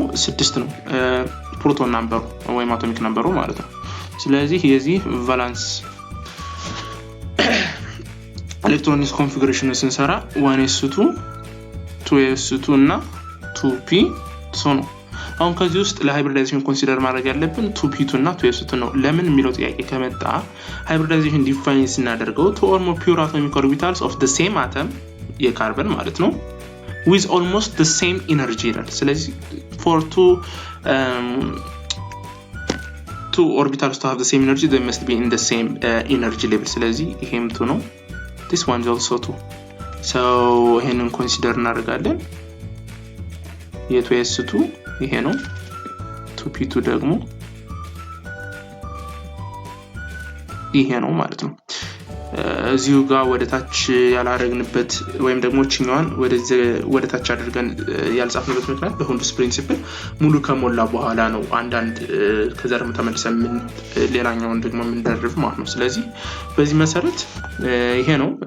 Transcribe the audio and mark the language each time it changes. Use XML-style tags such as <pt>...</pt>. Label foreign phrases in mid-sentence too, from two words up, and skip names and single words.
<am>6 ነው</am> <en>proton number</en> <am>ወይም</am> <en>atomic number</en> <am>ማለት ነው። ስለዚህ የዚህ</am> <en>valence electronics configuration</en> <am>ስንሰራ 1s2 2s2 እና 2p ነው። አሁን ከዚህ ውስጥ ለሃይብሪዳይዜሽን ኮንሲደር ማድረግ ያለብን 2p2 እና 2s2 ነው። ለምን የሚለው ጥያቄ ከመጣ ሃይብሪዳይዜሽን ዲፋይን ስናደርገው</am> <en>to or more pure atomic orbitals of the same atom</en> <am>የካርበን ማለት ነው</am> <en>with almost the same energy</en> <am>ይላል። ስለዚህ</am> <en>for two orbitals to have the same energy they must be in the same energy level።</en> <am>ስለዚህ ይሄም 2 ነው።</am> <en>this one is also 2 so</en> <am>ይሄንን ኮንሲደር እናደርጋለን። የ2s2 ይሄ ነው። 2p2 ደግሞ ይሄ ነው ማለት ነው። እዚሁ ጋር ወደታች ያላረግንበት ወይም ደግሞ ቺኛዋን ወደ ታች አድርገን ያልጻፍንበት ምክንያት በሁንዱስ ፕሪንሲፕል ሙሉ ከሞላ በኋላ ነው አንዳንድ ከዛ ደግሞ ተመልሰን ሌላኛውን ደግሞ የምንደርብ ማለት ነው። ስለዚህ በዚህ መሰረት ይሄ ነው</am>